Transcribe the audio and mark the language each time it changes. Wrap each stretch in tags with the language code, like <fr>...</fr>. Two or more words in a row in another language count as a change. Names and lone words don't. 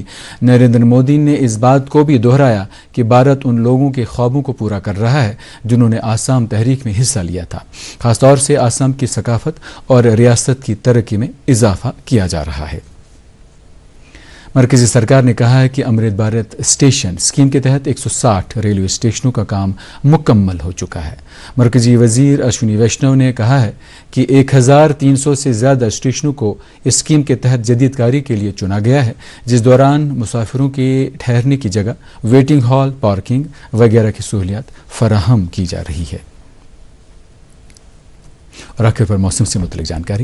<ur>نریندر مودی نے اس بات کو بھی دہرایا کہ بھارت ان لوگوں کے خوابوں کو پورا کر رہا ہے جنہوں نے آسام تحریک میں حصہ لیا تھا، خاص طور سے آسام کی ثقافت اور ریاست کی ترقی میں اضافہ کیا جا رہا ہے۔ مرکزی سرکار نے کہا ہے کہ امرت بھارت اسٹیشن اسکیم کے تحت 160 ریلوے اسٹیشنوں کا کام مکمل ہو چکا ہے۔ مرکزی وزیر اشونی ویشنو نے کہا ہے کہ 1300 سے زیادہ اسٹیشنوں کو اس اسکیم کے تحت جدید کاری کے لیے چنا گیا ہے، جس دوران مسافروں کے ٹھہرنے کی جگہ،</ur> <en>waiting hall,</en> <ur>پارکنگ وغیرہ کی سہولیات فراہم کی جا رہی ہے۔ اور آخر پر موسم سے متعلق جانکاری۔</ur>